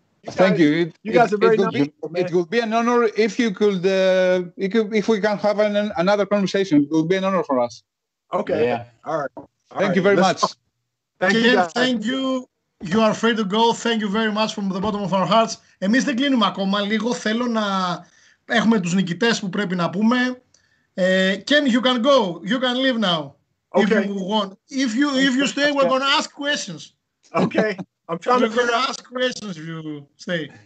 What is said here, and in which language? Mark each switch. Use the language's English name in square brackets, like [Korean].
[English] Thank you. You guys are very nice people, man. It would be an honor if you could, if we can have another conversation. It would be an honor for us. Okay. Yeah. All right. Thank you very much. Thank you. Thank you. You are free to go. Thank you very much from the bottom of our hearts. [Greek] Εμείς δεν κλείνουμε ακόμα λίγο. Θέλω να έχουμε τους νικητές που πρέπει να πούμε. [English] Ken, you can go. You can leave now. Okay. If you want. If you stay, we're going to ask questions. Okay. I'm trying to figure out. Ask questions if you stay.